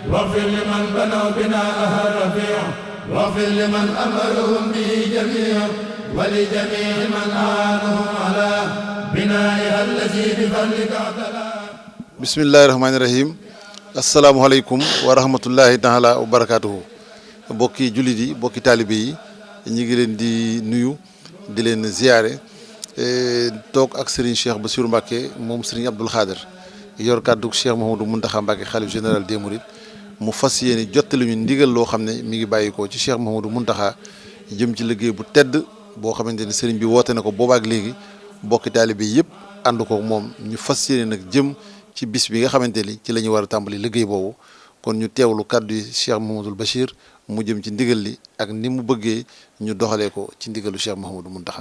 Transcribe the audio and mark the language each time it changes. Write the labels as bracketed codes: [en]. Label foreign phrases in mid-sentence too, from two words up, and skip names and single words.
[ar] واغفر لمن بنوا بناءها الرفيع واغفر لمن أمرهم به جميع ولجميع من أعانهم على بنائها الذي بفضلك اعتلى. بسم الله الرحمن الرحيم. السلام عليكم ورحمة الله تعالى وبركاته. [wo] bokki jullit yi bokki taalibe yi ñu ngi leen di nuyu di leen ziyaare toog ak Serigne Cheikh Bassirou Mbacké moom Serigne Abdoul Khader yor kàddu Cheikh Mouhamadou Mountakha Mbacké xalif général des Mourides mu fas yéene jottali ñu ndigal loo xam ne mi ngi bàyyikoo ci Cheikh Mouhamadou Mountakha jëm ci liggéey bu tedd boo xamante ni Serigne bi woote na ko boobaak léegi bokki taalibe yëpp ànd ko moom ñu fas yéene nag jëm ci bis bi nga xamante ni ci la ñu war a tàmbali liggéey boobu kon ñu teewlu kàddu yi Cheikh Mouhamadoul Bachir mu jëm ci ndigal li ak ni mu bëggee ñu doxalee ko ci ndigalu Cheikh Mouhamadou Mountakha.